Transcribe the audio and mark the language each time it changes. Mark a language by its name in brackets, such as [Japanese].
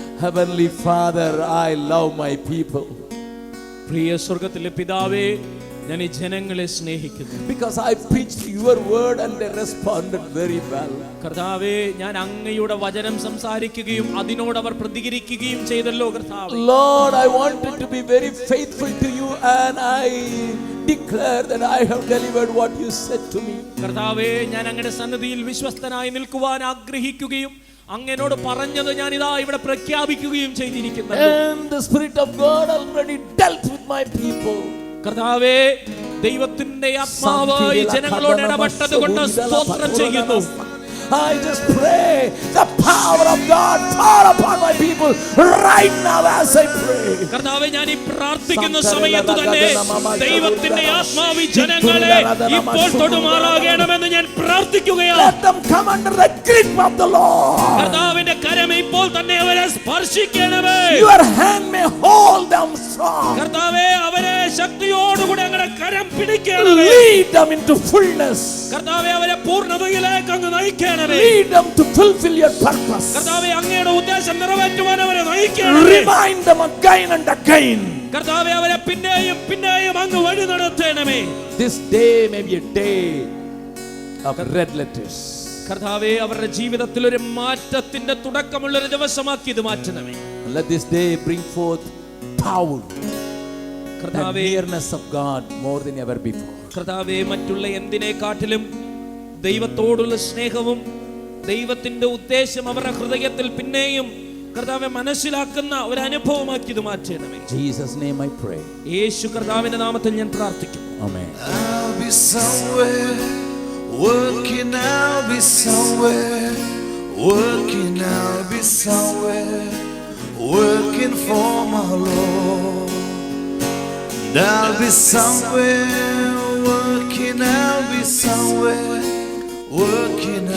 [English] Heavenly Father, I love my people. [Malayalam] പ്രിയ സ്വർഗ്ഗത്തിലെ പിതാവേ, ഞാൻ ഈ ജനങ്ങളെ സ്നേഹിക്കുന്നു. [English] Because I preached your word and they responded very well. [Malayalam] കർത്താവേ, ഞാൻ അങ്ങയുടെ വചനം സംസാരിക്കുകയും അതിനോട് അവർ പ്രതികരിക്കുകയും ചെയ്തല്ലോ കർത്താവേ. [English] Lord, I wanted to be very faithful to you and I declare that I have delivered what you said to me. [Malayalam] കർത്താവേ, ഞാൻ അങ്ങയുടെ സന്നിധിയിൽ വിശ്വസ്തനായി നിൽക്കുവാൻ ആഗ്രഹിക്കുകയും അങ്ങനോട് പറഞ്ഞത് ഞാൻ ഇതാ ഇവിടെ പ്രഖ്യാപിക്കുകയും ചെയ്തിരിക്കുന്നു. [English] And the Spirit of God already dealt with my people. [Malayalam] കർത്താവേ, ദൈവത്തിന്റെ ആത്മാവ് ഈ ജനങ്ങളോട് ഇടപെട്ടത് കൊണ്ട് സ്തോത്രം ചെയ്യുന്നു. [English] I just pray the power of God fall upon my people right now as I pray. [Malayalam] കർത്താവേ, ഞാൻ ഈ പ്രാർത്ഥിക്കുന്ന സമയത്ത് തന്നെ ദൈവത്തിന്റെ ആത്മാവ് ജനങ്ങളെ ഇപ്പോൾ തൊടുമാറാകണമെന്ന് ഞാൻ പ്രാർത്ഥിക്കുകയാണ്. [English] Let them come under the grip of the Lord. [Malayalam] കർത്താവിന്റെ കരം ഇപ്പോൾ തന്നെ അവരെ സ്പർശിക്കണമേ. [English] Your hand may hold them strong. [Malayalam] കർത്താവേ, അവരെ ശക്തിയോടുകൂടി അങ്ങയുടെ കരം പിടിക്കണമേ. [English] Lead them into fullness. [Malayalam] കർത്താവേ, അവരെ പൂർണ്ണതയിലേക്ക് അങ്ങ് നയിക്കണമേ. [English] Lead them to fulfill your purpose. [Malayalam] കർത്താവേ, അങ്ങയുടെ ഉദ്ദേശം നിറവേറ്റുവാൻ അവരെ നയിക്കണമേ. [English] Remind them again and again. [Malayalam] കർത്താവേ, അവരെ പിന്നെയും പിന്നെയും അങ്ങ് വഴി നടത്തണമേ. [English] This day may be a day of red letters. [Malayalam] കർത്താവേ, അവരുടെ ജീവിതത്തിൽ ഒരു മാറ്റത്തിന്റെ തുടക്കമുള്ള ഒരു ദിവസമാക്കി ഇത് മാറ്റണമേ. [English] Let this day bring forth power, [Malayalam] കർത്താവേ, [English] nearness of God more than ever before. [Malayalam] കർത്താവേ, മറ്റുള്ള എന്തിനേക്കാട്ടിലും ദൈവത്തോടുള്ള സ്നേഹവും ദൈവത്തിന്റെ ഉദ്ദേശം അവരുടെ ഹൃദയത്തിൽ പിന്നെയും കർത്താവെ മനസ്സിലാക്കുന്ന ഒരു അനുഭവമാക്കി ഇത് മാറ്റണമേ. [English] Jesus name I pray. [Malayalam] യേശു കർത്താവിന്റെ നാമത്തിൽ ഞാൻ പ്രാർത്ഥിക്കുന്നു. [English] Amen. I'll be somewhere working. I'll be somewhere working. I'll be somewhere working for my Lord. I'll be somewhere working. I'll be somewhere working.